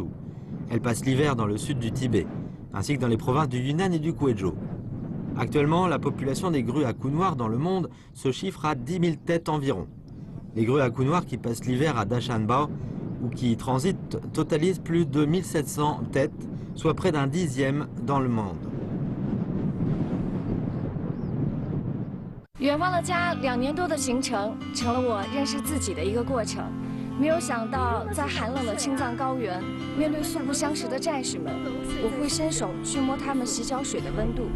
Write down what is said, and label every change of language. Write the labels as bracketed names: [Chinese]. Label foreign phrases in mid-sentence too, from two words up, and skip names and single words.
[French] Elle passe l'hiver dans le sud du Tibet, ainsi que dans les provinces du Yunnan et du Guizhou. Actuellement, la population des grues à cou noir dans le monde se chiffre à 10 000 têtes environ. Les grues à cou noir qui passent l'hiver à Dashanbao ou qui y transitent totalisent plus de 1700 têtes, soit près d'un dixième dans le monde. [Chinese] 远方的家2年多的行程，成了我认识自己的一个过程。没有想到，在寒冷的青藏高原，面对素不相识的战士们，我会伸手去摸他们洗脚水的温度。